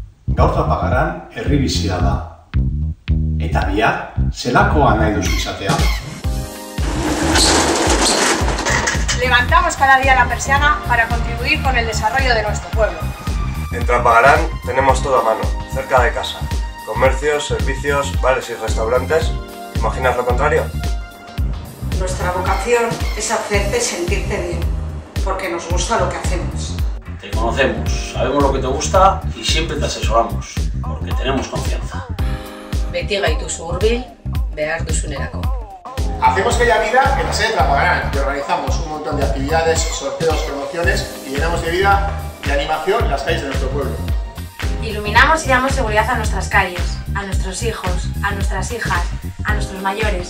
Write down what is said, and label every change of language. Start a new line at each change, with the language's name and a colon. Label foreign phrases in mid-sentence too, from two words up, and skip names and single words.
Basque: Gaur Trapagaran herri bizia da. Eta bihar, zelakoa nahi duzu izatea?
Spanish: Levantamos cada día la persiana para contribuir con el desarrollo de nuestro pueblo. En Trapagaran tenemos todo a mano, cerca de casa. Comercios, servicios, bares y restaurantes. ¿Imaginas lo contrario? Nuestra vocación es hacerte sentirte bien, porque nos gusta lo que hacemos. Te conocemos, sabemos lo que te gusta y siempre te asesoramos, porque tenemos confianza.
Basque: Beti gaituzu hurbil, behar duzunerako.
Spanish: Hacemos que haya vida en la sede de Trapagaran y organizamos un montón de actividades, sorteos, promociones y llenamos de vida y animación las calles de nuestro pueblo. Iluminamos y damos seguridad a nuestras calles, a nuestros hijos, a nuestras hijas, a nuestros mayores.